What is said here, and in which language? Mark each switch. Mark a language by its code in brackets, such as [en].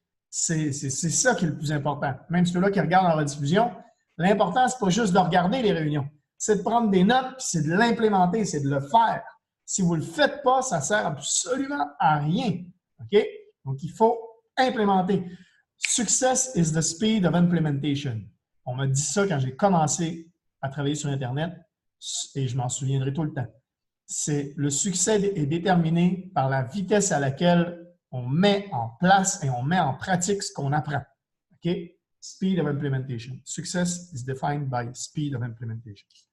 [fr] C'est ça qui est le plus important. Même ceux-là qui regardent en rediffusion, l'important, ce n'est pas juste de regarder les réunions, c'est de prendre des notes, puis c'est de l'implémenter, c'est de le faire. Si vous ne le faites pas, ça ne sert absolument à rien. OK? Donc, il faut implémenter. [en] Success is the speed of implementation. [fr] On m'a dit ça quand j'ai commencé à travailler sur Internet et je m'en souviendrai tout le temps. Le succès est déterminé par la vitesse à laquelle on met en place et on met en pratique ce qu'on apprend. [en] OK? Speed of implementation. Success is defined by speed of implementation.